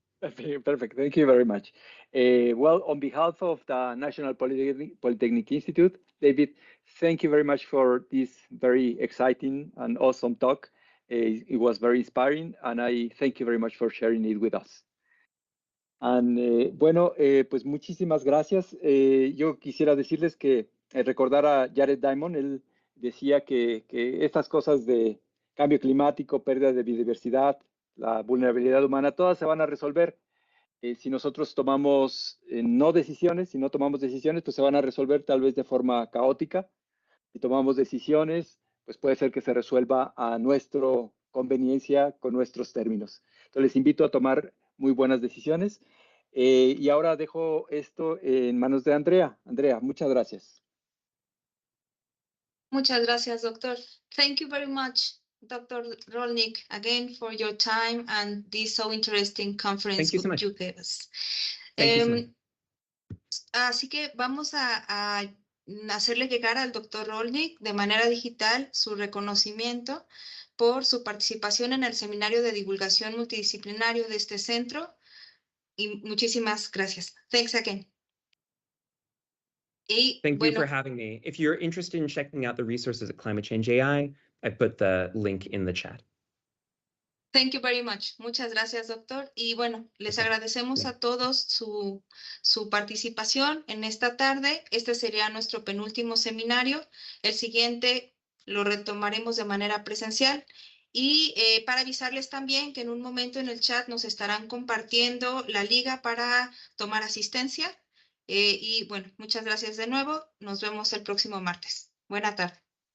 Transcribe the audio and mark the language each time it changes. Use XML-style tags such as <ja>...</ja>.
<en>Perfect. Thank you very much. Well, on behalf of the National Polytechnic Institute, David, thank you very much for this very exciting and awesome talk. It was very inspiring, and I thank you very much for sharing it with us.</en> <es>And bueno, pues muchísimas gracias. Yo quisiera decirles que recordar a Jared Diamond, él decía que estas cosas de cambio climático, pérdida de biodiversidad, la vulnerabilidad humana, todas se van a resolver. Si nosotros tomamos no decisiones, si no tomamos decisiones, pues se van a resolver tal vez de forma caótica. Si tomamos decisiones, pues puede ser que se resuelva a nuestra conveniencia con nuestros términos. Entonces les invito a tomar muy buenas decisiones. Y ahora dejo esto en manos de Andrea. Andrea, muchas gracias. Muchas gracias, doctor.</es> <en>Thank you very much, Dr. Rolnick, again for your time and this so interesting conference Thank you so much. you gave us. Thank you so much.</en> <es>Así que vamos a hacerle llegar al doctor Rolnick de manera digital su reconocimiento por su participación en el seminario de divulgación multidisciplinario de este centro. Y muchísimas gracias.</es> <en>Thanks again.</en> <es>Y</es> <en>Thank you for having me. If you're interested in checking out the resources at Climate Change AI, I put the link in the chat. thank you very much.</en> <es>Muchas gracias, doctor. Y bueno, les</es> <en>Okay.</en> <es>agradecemos</es> <en>Yeah.</en> <es>a todos su participación en esta tarde. Este sería nuestro penúltimo seminario. El siguiente lo retomaremos de manera presencial. Y para avisarles también que en un momento en el chat nos estarán compartiendo la liga para tomar asistencia. Y bueno, muchas gracias de nuevo. Nos vemos el próximo martes. Buena tarde.</es>